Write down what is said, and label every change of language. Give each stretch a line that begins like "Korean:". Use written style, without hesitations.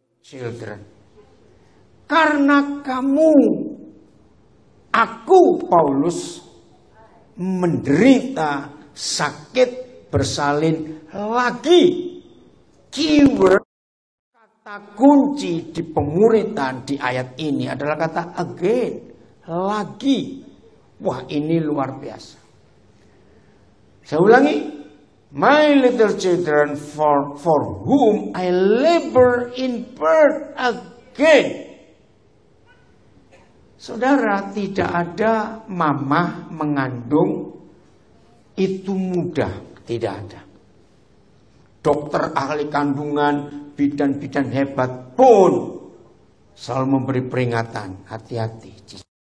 Indonesian: Children, karena kamu, aku Paulus, menderita sakit bersalin lagi. Keyword, kata kunci di pemuridan di ayat ini adalah kata again, lagi. Wah, ini luar biasa. Saya ulangi,
English: my little children, for whom I labor in birth again.
Indonesian: Saudara, tidak ada mamah mengandung itu mudah, tidak ada. Dokter ahli kandungan, bidan-bidan hebat pun selalu memberi peringatan, hati-hati.